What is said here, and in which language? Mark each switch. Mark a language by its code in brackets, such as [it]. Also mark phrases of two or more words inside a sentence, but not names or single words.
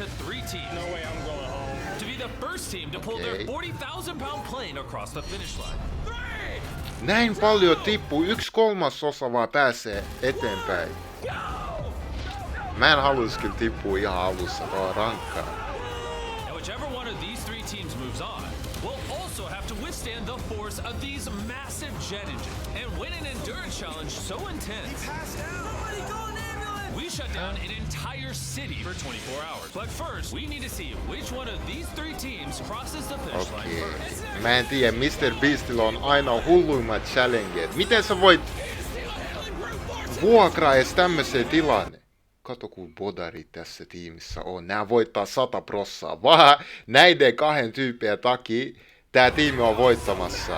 [en] Okay. [fi] Näin paljon tippuu, 1/3 vaan pääsee eteenpäin. Mä en haluais kyllä tippua ihan alussa, tää on rankkaa. [en] We shut down an entire city for 24 hours. But first, we need to see which one of these three teams crosses the finish line first. [fi] Mä en tiedä, Mr. Beastillä on aina hulluimmat challenget. Miten sä voit vuokraa edes tämmöiseen tilanne? Kato kun bodarit tässä tiimissä on. Nää voittaa 100%. Vaan näiden kahden tyyppien takia tää tiimi on voittamassa.